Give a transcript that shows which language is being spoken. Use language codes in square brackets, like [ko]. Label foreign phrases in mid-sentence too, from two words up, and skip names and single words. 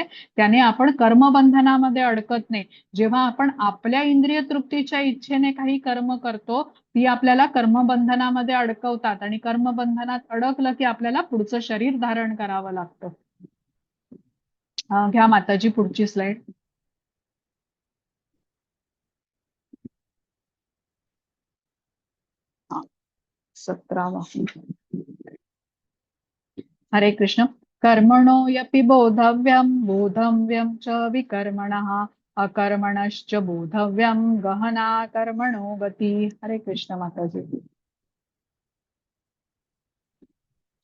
[mr] त्याने आपण कर्मबंधनामध्ये अडकत नाही. जेव्हा आपण आपल्या इंद्रिय तृप्तीच्या इच्छेने काही कर्म करतो ती आपल्याला कर्मबंधनामध्ये अडकवतात आणि कर्मबंधनात अडकलं की आपल्याला पुढचं शरीर धारण करावं लागतं. घ्या माताजी पुढची स्लाइड. 17वा. हरे कृष्ण. [sa] कर्मणो यपि बोधव्यम बोधव्यम च विकर्मणः अकर्मणश्च बोधव्यम गहना कर्मणो गती. [mr] हरे कृष्ण माताजी.